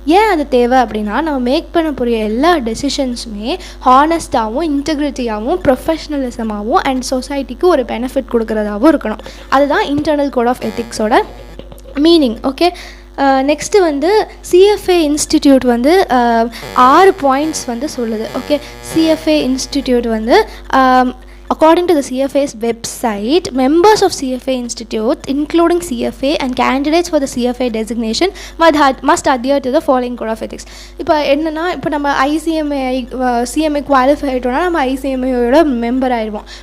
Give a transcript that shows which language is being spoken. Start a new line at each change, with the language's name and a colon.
Tamil: ஏன் அது தேவை அப்படின்னா, நம்ம மேக் பண்ண போகிற எல்லா டெசிஷன்ஸுமே ஹானஸ்டாகவும் இன்டெகிரிட்டியாகவும் ப்ரொஃபஷ்னலிசமாகவும் அண்ட் சொசைட்டிக்கு ஒரு பெனிஃபிட் கொடுக்குறதாகவும் இருக்கணும். அதுதான் internal code of எத்திக்ஸோட meaning. Okay, next வந்து சிஎஃப்ஏ இன்ஸ்டிடியூட் வந்து 6 பாயிண்ட்ஸ் வந்து சொல்லுது. ஓகே, சிஎஃப்ஏ இன்ஸ்டிடியூட் வந்து
English: according to the CFA's website, members of CFA Institute, including CFA and candidates for the CFA designation, must adhere to the following code of ethics.
Tamil: இப்போ என்னென்னா, இப்போ நம்ம CMA qualify ஆகிட்டோம்னா நம்ம ஐசிஎம்ஏயோட member ஆகிடுவோம்.